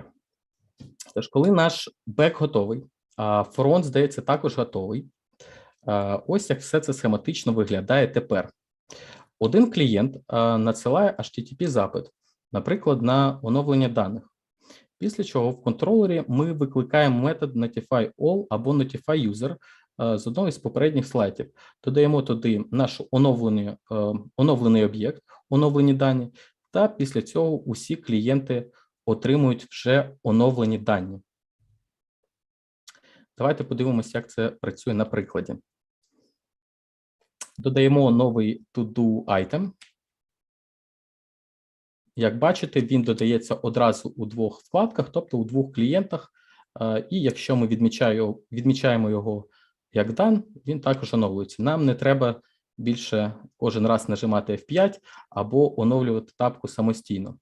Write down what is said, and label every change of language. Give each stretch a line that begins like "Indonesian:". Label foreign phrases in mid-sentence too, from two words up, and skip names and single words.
Ukrainian: Тож, коли наш бек готовий, а фронт, здається, також готовий, ось як все це схематично виглядає тепер. Один клієнт надсилає HTTP-запит, наприклад, на оновлення даних. Після чого в контролері ми викликаємо метод notify_all або notify_user з одного із попередніх слайдів. Додаємо туди наш оновлений об'єкт, оновлені дані, та після цього усі клієнти отримують вже оновлені дані. Давайте подивимося, як це працює на прикладі. Додаємо новий
English: to-do item.
Ukrainian: Як бачите, він додається одразу у двох вкладках, тобто у двох клієнтах. І якщо ми відмічаємо його як done, він також оновлюється. Нам не треба більше кожен раз нажимати F5 або оновлювати тапку самостійно.